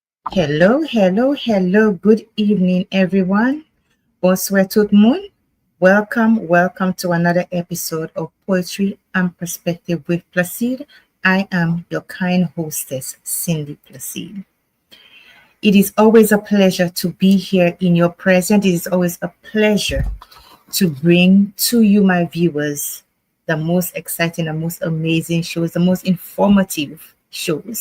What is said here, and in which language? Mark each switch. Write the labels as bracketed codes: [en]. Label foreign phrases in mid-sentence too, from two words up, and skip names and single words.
[en] Hello, hello, hello. Good evening, everyone. [fr] Bonsoir tout le monde. [en] Welcome to another episode of Poetry and Perspective with Placide. I am your kind hostess, Cindy Placide. It is always a pleasure to be here in your presence. It is always a pleasure to bring to you, my viewers, the most exciting, the most amazing shows, the most informative shows.